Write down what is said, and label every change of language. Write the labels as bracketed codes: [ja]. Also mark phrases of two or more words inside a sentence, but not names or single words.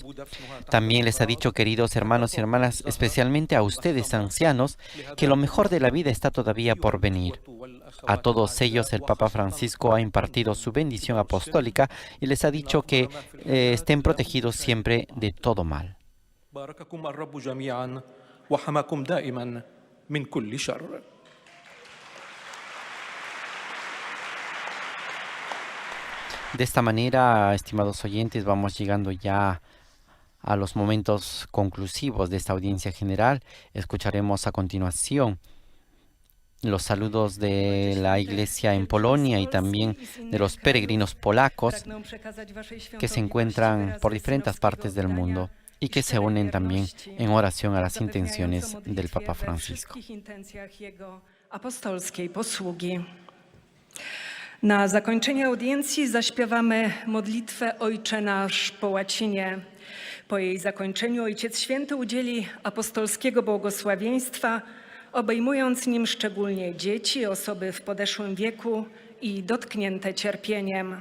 [es] También les ha dicho, queridos hermanos y hermanas, especialmente a ustedes ancianos, que lo mejor de la vida está todavía por venir. A todos ellos el Papa Francisco ha impartido su bendición apostólica y les ha dicho que estén protegidos siempre de todo mal. [ar] بارككم الرب جميعا وحماكم دائما من كل شر. [es] De esta manera, estimados oyentes, vamos llegando ya a los momentos conclusivos de esta audiencia general. Escucharemos a continuación los saludos de la Iglesia en Polonia y también de los peregrinos polacos que se encuentran por diferentes partes del mundo y que se unen también en oración a las intenciones del Papa Francisco. [pl] Apostolskiej posługi. Na zakończenie audiencji zaśpiewamy modlitwę Ojcze Nasz po łacinie. Po jej zakończeniu Ojciec Święty udzieli apostolskiego błogosławieństwa, obejmując nim szczególnie dzieci, osoby w podeszłym wieku i dotknięte cierpieniem.